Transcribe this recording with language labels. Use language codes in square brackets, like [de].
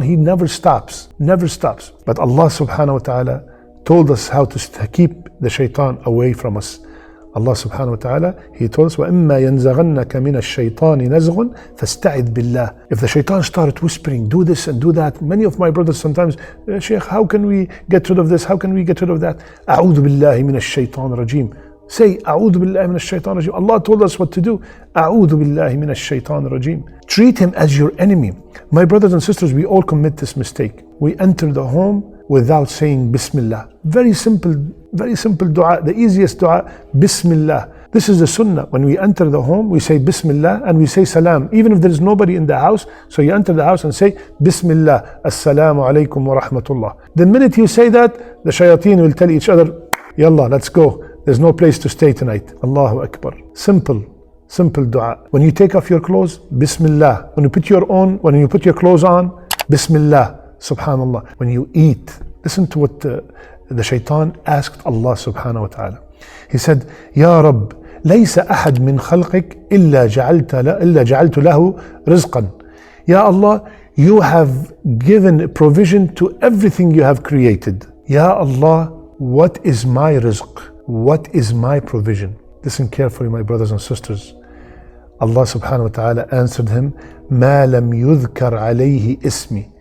[en] He never stops. But Allah subhanahu wa ta'ala told us how to keep the shaitan away from us. [ar] Allah subhanahu wa ta'ala, [en] He told us, [ar] وَإِمَّا يَنزَغَنَّكَ مِنَ الشَّيْطَانِ نَزْغٌ فَاسْتَعِذْ بِاللَّهِ. [en] If the shaitan started whispering, do this and do that, many of my brothers sometimes, Shaykh, how can we get rid of this? How can we get rid of that? [ar] أعوذ بالله من الشيطان الرجيم. [en] Say, [ar] أعوذ بالله من الشيطان الرجيم. [en] Allah told us what to do. [ar] أعوذ بالله من الشيطان الرجيم. [en] Treat him as your enemy. My brothers and sisters, we all commit this mistake. We enter the home without saying Bismillah. Very simple dua, the easiest dua, Bismillah. This is the sunnah. When we enter the home, we say Bismillah and we say Salam, even if there is nobody in the house. So you enter the house and say Bismillah, Assalamu alaikum wa rahmatullah. The minute you say that, the shayateen will tell each other, Yallah, let's go. There's no place to stay tonight. Allahu Akbar. Simple dua. When you take off your clothes, Bismillah. When you put your clothes on, Bismillah. Subhanallah. When you eat, listen to what the shaitan asked Allah subhanahu wa ta'ala. He said, [ar] Ya Rabb, ليس أحد من خلقك إلا جعلت له رزقا. [en] Ya Allah, you have given provision to everything you have created. Ya Allah, what is my rizq? What is my provision? Listen carefully, my brothers and sisters. Allah subhanahu wa ta'ala answered him, [ar] ما لم يذكر عليه اسمي.